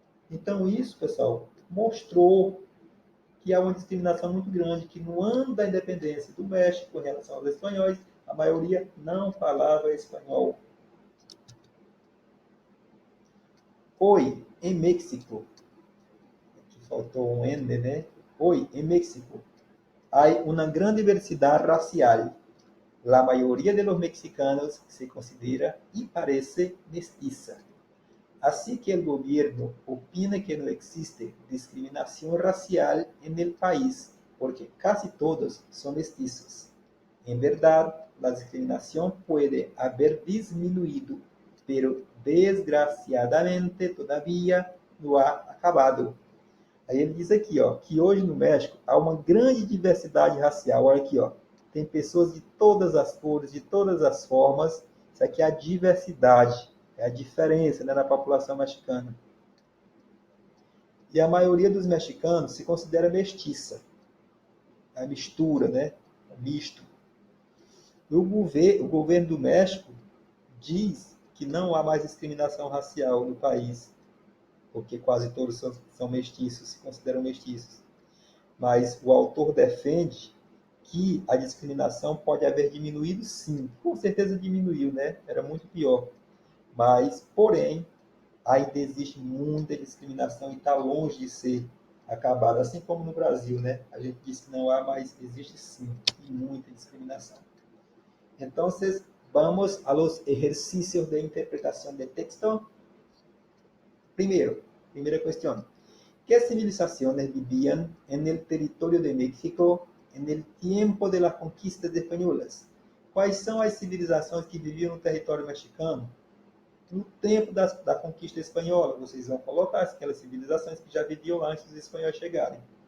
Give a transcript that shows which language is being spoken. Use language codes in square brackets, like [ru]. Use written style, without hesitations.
[pt] Então, isso, pessoal, mostrou que há uma discriminação muito grande, que no ano da independência do México, em relação aos espanhóis, a maioria não falava espanhol. Hoy, em México, aqui faltou um N, né? Hoy, em México, há uma grande diversidade racial. [es] La mayoría de los mexicanos se considera y parece mestiza. Así que el gobierno opina que no existe discriminación racial en el país porque casi todos son mestizos. En verdad, la discriminación puede haber disminuido, pero desgraciadamente todavía no ha acabado. [pt] Aí ele diz aqui, ó, que hoje no México há uma grande diversidade racial. Olha aqui, ó, tem pessoas de todas as cores, de todas as formas. Isso aqui é a diversidade, é a diferença, né, na população mexicana. E a maioria dos mexicanos se considera mestiça. A mistura, né? O misto. O governo do México diz que não há mais discriminação racial no país, porque quase todos são mestiços, se consideram mestiços. Mas o autor defende que a discriminação pode haver diminuído, sim. Com certeza diminuiu, né? Era muito pior. Mas, porém, ainda existe muita discriminação e está longe de ser acabada, assim como no Brasil, né? A gente diz que não há, mas existe sim, e muita discriminação. Então, [es] vamos a los ejercicios de interpretación de texto. Primera cuestión. ¿Qué civilizaciones vivían en el territorio de México en el tiempo de las conquistas españolas? [pt] Quais são as civilizações que viviam no território mexicano no tempo da conquista espanhola? Vocês vão colocar aquelas civilizações que já viviam lá antes dos espanhóis chegarem.